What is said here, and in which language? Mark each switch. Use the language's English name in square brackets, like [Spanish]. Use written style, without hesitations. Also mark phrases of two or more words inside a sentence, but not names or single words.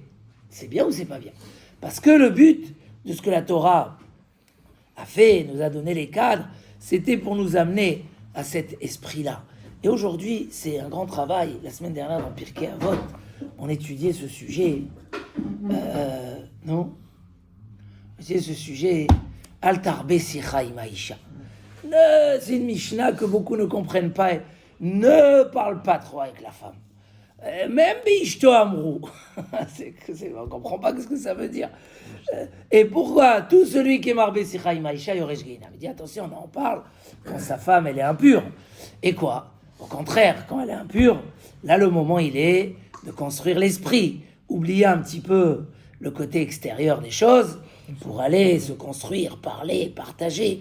[French] C'est bien ou c'est pas bien? Parce que le but de ce que la Torah a fait, nous a donné les cadres, c'était pour nous amener à cet esprit-là. Et aujourd'hui, c'est un grand travail. La semaine dernière, dans Pirkei Avot, on étudiait ce sujet. Non, on étudiait ce sujet. [Hebrew] אל תרבה שיחה עם האשה. [French] C'est une Mishnah que beaucoup ne comprennent pas. Ne parle pas trop avec la femme. [Hebrew] Même באשתו אמרו. [French] On ne comprend pas ce que ça veut dire. Et pourquoi tout celui qui est [Hebrew] מרבה שיחה עם האשה יורש גיהנם? [French] Il dit attention, on en parle quand sa femme elle est impure. Et quoi? Au contraire, quand elle est impure, là le moment il est de construire l'esprit, oublier un petit peu le côté extérieur des choses pour aller se construire, parler, partager.